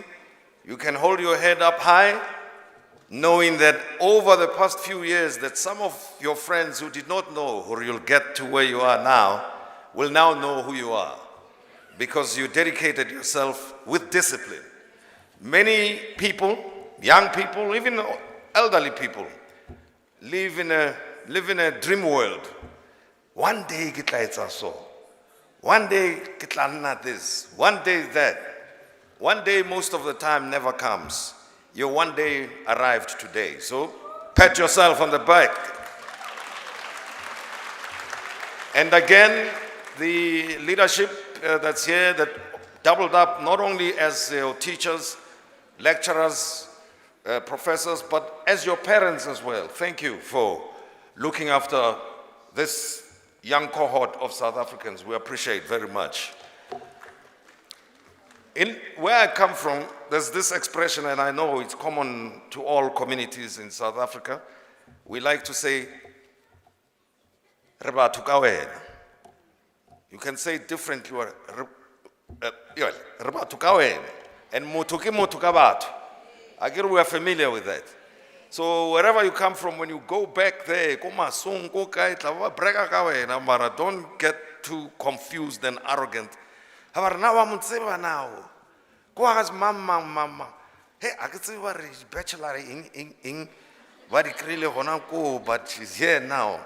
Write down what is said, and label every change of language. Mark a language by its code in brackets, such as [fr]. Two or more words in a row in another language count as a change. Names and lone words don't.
[en] You can hold your head up high, knowing that over the past few years that some of your friends who did not know who you'll get to where you are now will now know who you are, because you dedicated yourself with discipline. Many people, young people, even elderly people, live in a dream world. One day [st] ke tla etsa [en] so. One day [st] ke tla nna [en] this. One day that. One day most of the time never comes. Your one day arrived today. So pat yourself on the back. And again, the leadership that's here that doubled up not only as your teachers, lecturers, professors, but as your parents as well. Thank you for looking after this young cohort of South Africans. We appreciate very much. In where I come from, there's this expression, and I know it's common to all communities in South Africa. We like to say, [st] "Re batho ka wena." [en] You can say it differently. [st] "Re batho ka wena," and "motho ke motho ka batho." [en] I guess we are familiar with that. So wherever you come from, when you go back there, don't get too confused and arrogant. Now, mama. Hey, I can see what is bachelor in but she's here now.